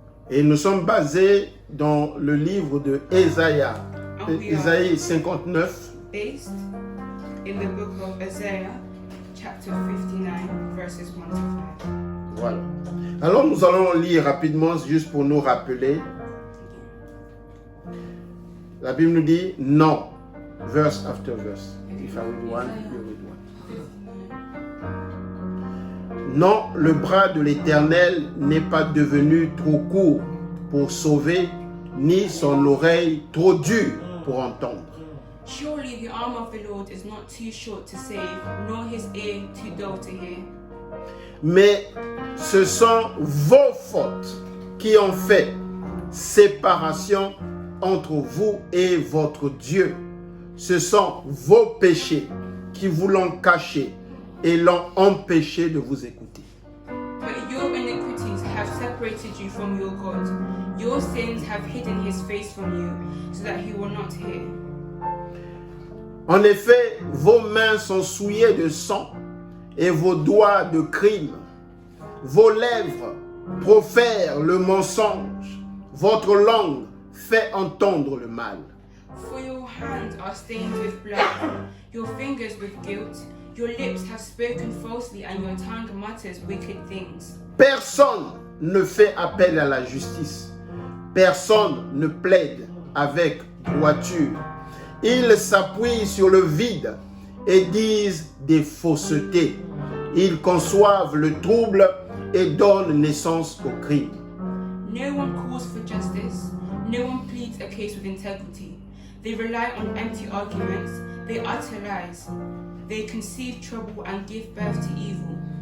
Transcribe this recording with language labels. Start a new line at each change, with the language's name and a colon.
French: Et nous sommes basés dans le livre de Ésaïe, Ésaïe 59.
English: In the book of Isaiah, chapter 59, verses 1 to 5.
French: Voilà. Alors nous allons lire rapidement, juste pour nous rappeler. La Bible nous dit non,
English: verse after verse. If I read one, you read one.
French: Non, le bras de l'Éternel n'est pas devenu trop court pour sauver, ni son oreille trop dure pour entendre.
English: Surely the arm of the Lord is not too short to save, nor his ear too dull to hear.
French: Mais ce sont vos fautes qui ont fait séparation entre vous et votre Dieu. Ce sont vos péchés qui vous l'ont caché et l'ont empêché de vous écouter.
English: But your iniquities have separated you from your God. Your sins have hidden his face from you, so that he will not hear.
French: En effet, vos mains sont souillées de sang et vos doigts de crime. Vos lèvres profèrent le mensonge. Votre langue fait entendre le mal.
English: For your hands are stained with blood, your fingers with guilt. Your lips have spoken falsely and your tongue mutters wicked things.
French: Personne ne fait appel à la justice. Personne ne plaide avec droiture. Ils s'appuient sur le vide et disent des faussetés. Ils conçoivent le trouble et donnent naissance au crime.
English: No one calls for justice. No one pleads a case with integrity. They rely on empty arguments. They utter lies. They conceive trouble and give birth to evil.